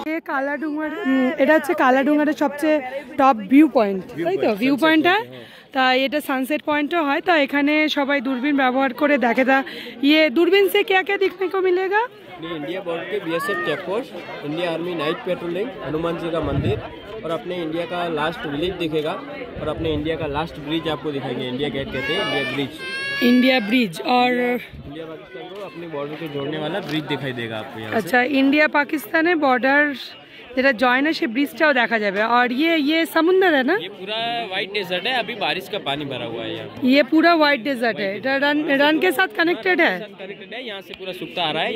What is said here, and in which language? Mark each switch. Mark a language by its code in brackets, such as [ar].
[bn] কালাডুঙার, এটা হচ্ছে কালাডুঙারের সবচেয়ে টপ ভিউ পয়েন্ট, তাই তো? ভিউ পয়েন্টটা তা এটা সানসেট পয়েंटও হয়। तो এখানে সবাই দূরবীন ব্যবহার করে দেখে। [hi] তা ये दूरबीन से क्या क्या देखने को मिलेगा? इंडिया बॉर्डर के BSF check post, India army night patrolling, Hanuman ji का मंदिर और अपने इंडिया का लास्ट विलेज दिखेगा, और अपने इंडिया का लास्ट ब्रिज आपको दिखाएंगे। इंडिया गेट कहते हैं, इंडिया ब्रिज। इंडिया ब्रिज और इंडिया पाकिस्तान को अपने बॉर्डर को जोड़ने वाला ब्रिज दिखाई देगा आपको यहाँ अच्छा, इंडिया पाकिस्तान बॉर्डर [bn] যেটা জয় না, সে ব্রিজটাও দেখা যাবে। [hi] और ये समुद्र है ना? ये पूरा व्हाइट डेजर्ट है, अभी बारिश का पानी भरा हुआ है यहाँ। ये पूरा व्हाइट डेजर्ट है, रन के साथ कनेक्टेड है। कनेक्टेड है, यहाँ से पूरा सूखता आ रहा है।